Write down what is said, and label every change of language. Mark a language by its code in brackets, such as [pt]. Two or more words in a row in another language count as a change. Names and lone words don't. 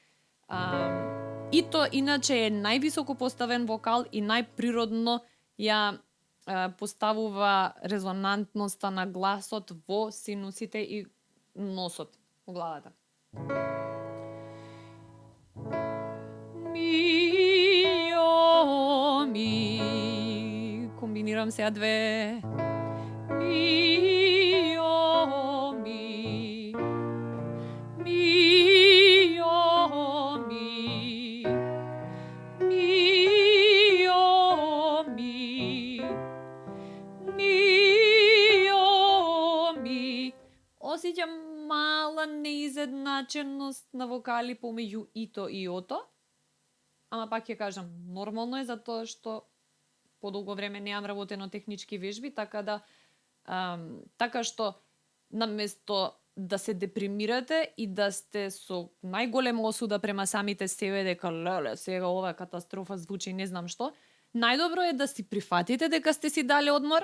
[mk] Ито иначе е највисоко поставен вокал и најприродно ја поставува резонантноста на гласот во синусите и носот во главата. Ми, о, ми. Комбинирам сега две. Ми, о, ми. Ми, о, ми. Ми, о, ми. Ми, о, ми. Осеќам мала неизедначеност на вокали помеѓу ито и ото. Ама пак ќе кажам, нормално е затоа што подолго време неам работено технички вежби, така што наместо да се депримирате и да сте со најголема осуда према самите себе дека леле, сега ова катастрофа звучи не знам што, најдобро е да си прифатите дека сте си дали одмор.